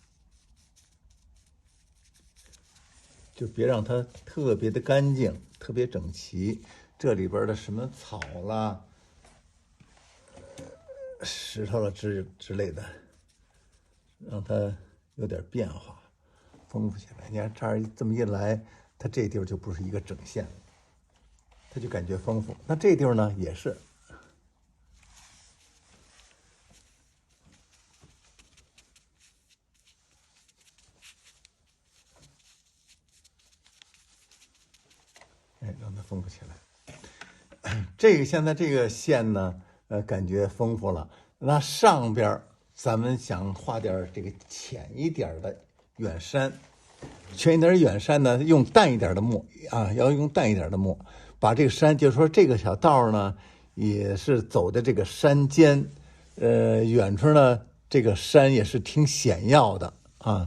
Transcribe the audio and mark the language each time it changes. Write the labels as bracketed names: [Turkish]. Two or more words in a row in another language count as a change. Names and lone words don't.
[Chinese] 就別讓它特別的乾淨，特別整齊。這裡邊的什麼草啦、石頭啦之類的，讓它有點變化，豐富起來。你看這兒這麼一來，它這地方就不是一個整線，它就感覺豐富。那這地方呢也是。哎，让它丰富起来。这個現在這個線呢，感覺豐富了。那上邊咱們想畫點這個淺一點的遠山，淺一點遠山呢，用淡一點的墨啊，要用淡一點的墨，把這個山，就是說這個小道呢，也是走的這個山間，遠處呢，這個山也是挺險要的啊。